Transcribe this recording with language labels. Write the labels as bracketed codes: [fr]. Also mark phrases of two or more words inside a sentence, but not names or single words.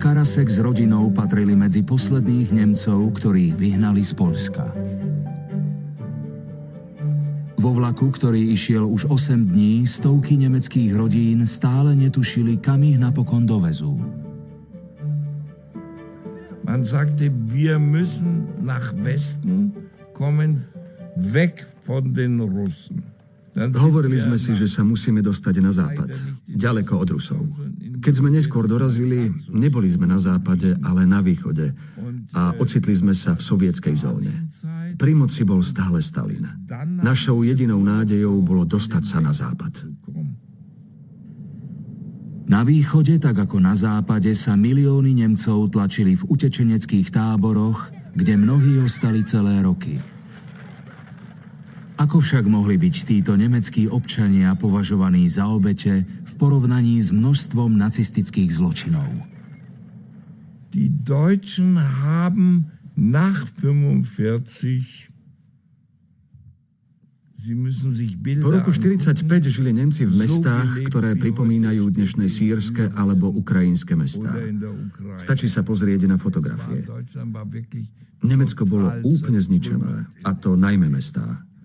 [sk] Rosek s rodinou patrili medzi posledných Nemcov, ktorých vyhnali z Poľska. Vo vlaku, ktorý išiel už 8 dní, stovky nemeckých rodín stále netušili, kam ich napokon dovezú. [de] Man sagte, wir müssen nach Westen kommen, weg von den Russen. [sk] Hovorili sme si, že sa musíme dostať na západ, ďaleko od Rusov. Keď sme neskôr dorazili, neboli sme na západe, ale na východe a ocitli sme sa v sovietskej zóne. Pri moci bol stále Stalin. Našou jedinou nádejou bolo dostať sa na západ. Na východe, tak ako na západe, sa milióny Nemcov tlačili v utečeneckých táboroch, kde mnohí ostali celé roky. Ako však mohli byť títo nemeckí občania považovaní za obete v porovnaní s množstvom nacistických zločinov? [de] Die Deutschen haben nach 45 [sk] po roku 1945 žili Nemci v mestách, ktoré pripomínajú dnešné sýrske alebo ukrajinské mestá. Stačí sa pozrieť na fotografie. Nemecko bolo úplne zničené, a to najmä mestá.